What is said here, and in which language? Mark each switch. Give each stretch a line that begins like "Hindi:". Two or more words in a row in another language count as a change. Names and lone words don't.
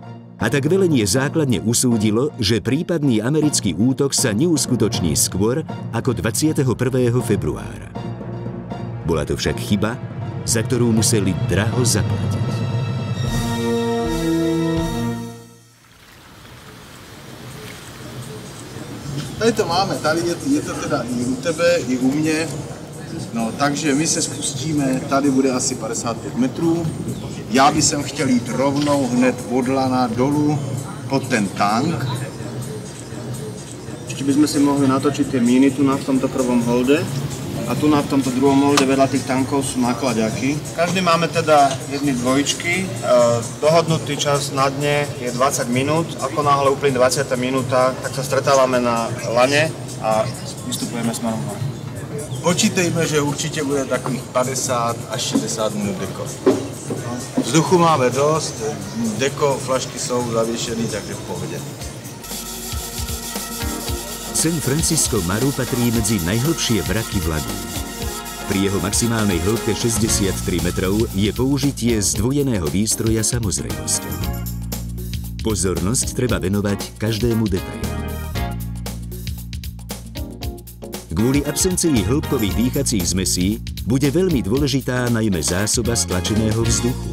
Slovak: A tak velenie základne usúdilo, že prípadný americký útok sa neuskutoční skôr ako 21. februára. Bola to však chyba, za ktorú museli draho zaplatiť.
Czech: Tady to máme, tady je to teda i u tebe, i u mě. No, takže my se spustíme, tady bude asi 55 metrů. Já bych chtěl jít rovnou hned od lana dolů pod ten tank.
Slovak: Ešte by sme si mohli natočiť tie míny tu na v tomto prvom holde. A tu na v tomto druhom holde vedľa tých tankov sú náklaďaky. Každý máme teda jedny dvojičky. Dohodnutý čas na dne je 20 minút. Ako náhle úplne 20. minúta, tak sa stretávame na lane a vystupujeme smerom hore.
Czech: Počítejme, že určitě bude takových 50 až 60 minut deko. Vzduchu máme dost, deko, flašky jsou zavěšený, takže v pohodě.
Slovak: San Francisco Maru patrí medzi najhlbšie vraky v lagúne. Pri jeho maximálnej hĺbke 63 metrov je použitie zdvojeného výstroja samozrejmosťou. Pozornosť treba venovať každému detailu. Kvôli absencii hĺbkových dýchacích zmesí bude veľmi dôležitá najmä zásoba stlačeného vzduchu.